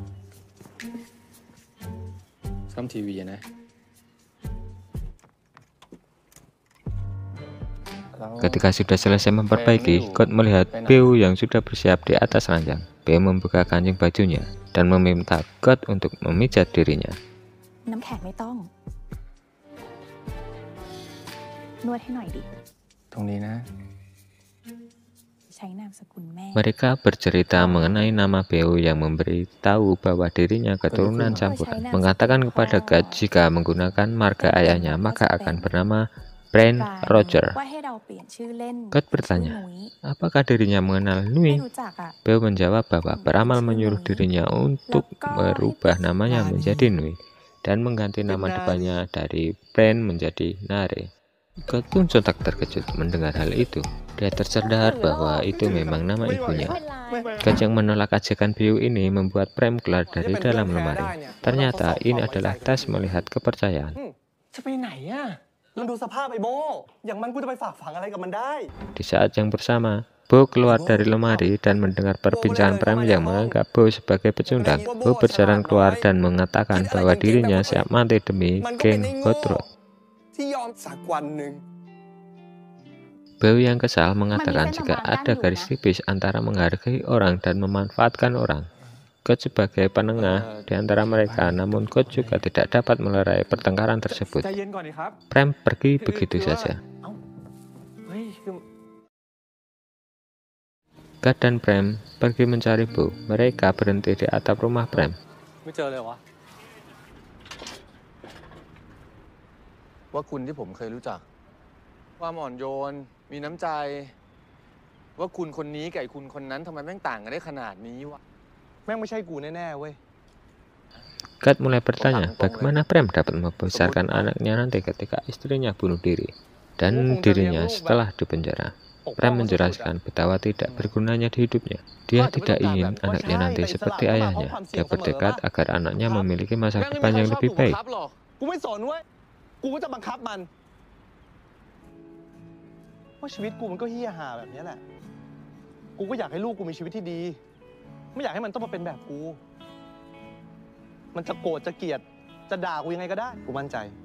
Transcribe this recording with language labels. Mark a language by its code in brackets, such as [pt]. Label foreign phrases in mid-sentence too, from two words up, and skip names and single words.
[id] Ketika sudah selesai memperbaiki, God melihat Bai yang sudah bersiap di atas ranjang. Bai membuka kancing bajunya dan meminta God untuk memijat dirinya. [th] นวดให้หน่อยดิ ตรงนี้นะ ใช้นามสกุลแม่ [id] Mereka bercerita mengenai nama Beo yang memberitahu bahwa dirinya keturunan campuran. Mengatakan kepada God jika menggunakan marga ayahnya maka akan bernama Brent Roger. [th] ว่าให้เราเปลี่ยนชื่อเล่น [id] God bertanya, apakah dirinya mengenal [th] ไม่ Nui? รู้จักอ่ะ [id] Beo menjawab bahwa peramal menyuruh dirinya untuk merubah namanya menjadi Nui dan mengganti nama depannya dari Brent menjadi Nare. God pun sontak terkejut mendengar hal itu. Dia tersadar bahwa itu memang nama ibunya. God yang menolak ajakan Beo ini membuat Prem keluar dari dalam lemari. Ternyata ini adalah tes melihat kepercayaan. [th] จะไปไหนอ่ะลองดูสภาพไอ้โบอย่างมันกูจะไปฝากฝังอะไรกับมันได้ [id] Di saat yang bersama, Bo keluar dari lemari dan mendengar perbincangan Prem yang menganggap Bo sebagai pecundang. Bo berjalan keluar dan mengatakan bahwa dirinya siap mati demi geng Hot Rod. [th] ที่ยอมสักวันหนึ่ง [id] Beo yang kesal mengatakan jika ada garis tipis antara menghargai orang dan memanfaatkan orang. God sebagai penengah di antara mereka, namun God juga tidak dapat melerai pertengkaran tersebut. [th] ใจเย็นก่อนดิครับ [id] Prem pergi begitu saja. [th] เฮ้ยคือ [id] God dan Prem pergi mencari Bo. Mereka berhenti di atap rumah Prem. [th] ไม่เจอเลยวะ ว่าคุณที่ผมเคยรู้จัก ความอ่อนโยน มีน้ำใจ ว่าคุณคนนี้กับไอ้คุณคนนั้นทำไมแม่งต่างกันได้ขนาดนี้วะ แม่งไม่ใช่กูแน่ๆเว้ย [id] God mulai bertanya bagaimana Prem dapat membesarkan anaknya nanti ketika istrinya bunuh diri dan dirinya setelah dipenjara. Prem menjelaskan betapa tidak bergunanya di hidupnya. Dia tidak ingin anaknya nanti seperti ayahnya. Dia bertekad agar anaknya memiliki masa [th] แม่งไม่ [id] depan [th] มีใคร [id] yang [th] ชอบ [id] lebih [th] ถูกบัง [id] baik. [th] คับหรอก กูไม่สนเว้ยกูก็จะบังคับมันว่าชีวิตกูมันก็เหี้ยห่าแบบนี้แหละกูก็อยากให้ลูกกูมีชีวิตที่ดี ไม่อยากให้มันต้องมาเป็นแบบกู มันจะโกรธจะเกลียดจะด่ากูยังไงก็ได้กูมั่นใจ